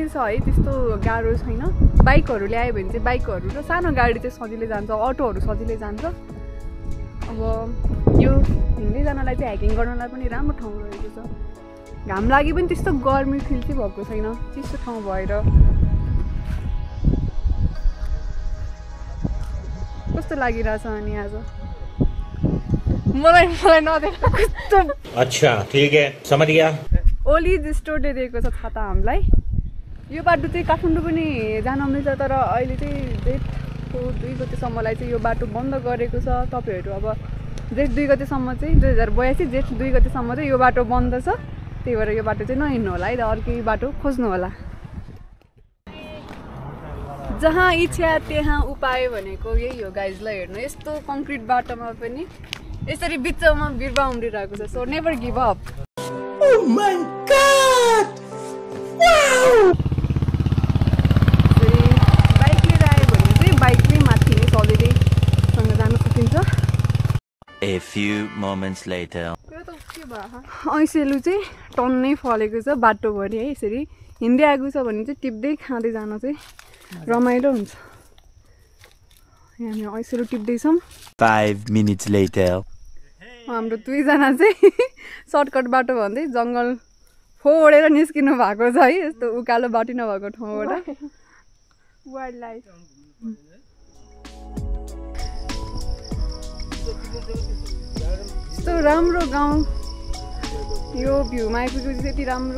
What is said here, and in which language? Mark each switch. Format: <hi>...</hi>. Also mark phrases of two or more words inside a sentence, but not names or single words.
<ne>छ है त्यस्तो गाह्रो छैन बाइकहरू ल्यायो भने चाहिँ बाइकहरू र सानो गाडी चाहिँ सजिलै जान्छ अटोहरू सजिलै जान्छ अब यो हिँड्दै जानलाई चाहिँ हाइकिङ गर्नलाई पनि राम्रो ठाउँ रहेको छ घाम लागि पनि त्यस्तो गर्मी फिल चाहिँ भएको छैन चिसो ठाउँ भएर कस्तो लागिरहेछ अनि आज मलाई नदेख्दा कस्तो</ne> <hi>अच्छा ठीक है समझ गया</hi> <ne>ओली स्टोरले दिएको छ छाता हामीलाई यो बाटो चाहिँ काठमाडौँ पनि जान आउँदैछ तर अहिले चाहिँ जेठको 2 गतेसम्मलाई चाहिँ यो बाटो बन्द गरेको छ तपाईँहरू अब जेठ 2 गतेसम्म चाहिँ 2082 जेठ 2 गतेसम्म चाहिँ यो बाटो बन्द छ त्यही भएर यो बाटो चाहिँ नहिँड्नु होला है त अर्कै बाटो खोज्नु होला जहाँ इच्छा त्यहाँ उपाय भनेको यही हो गाइजलाई हेर्नु यस्तो कङ्क्रिट बाटोमा पनि यसरी बिचमा बिरुवा उम्रिरहेको छ सो</ne> <en>never give up</en> <ne>बाइक लिएर आयो भने चाहिँ बाइकले माथि नै सजिलैसँग जान सकिन्छ</ne> <en>A few moments later</en> <ne>ऐसेलु चाहिँ टन्नै फलेको छ बाटोभरि है यसरी हिँड्दै आएको छ भने चाहिँ टिप्दै खाँदै जान चाहिँ रमाइलो हुन्छ यहाँ ऐसेलु टिप्दैछौँ</ne> <en>5 minutes later</en> <ne>हाम्रो 2 जना चाहिँ सर्टकट बाटो भन्दै जङ्गल फोडेर निस्किनु भएको छ है यस्तो उकालो बाटो नभएको ठाउँबाट</ne> <en>wild life</en> <ne>यस्तो राम्रो गाउँ यो भ्यूमा आइपुगेपछि यति राम्रो</ne>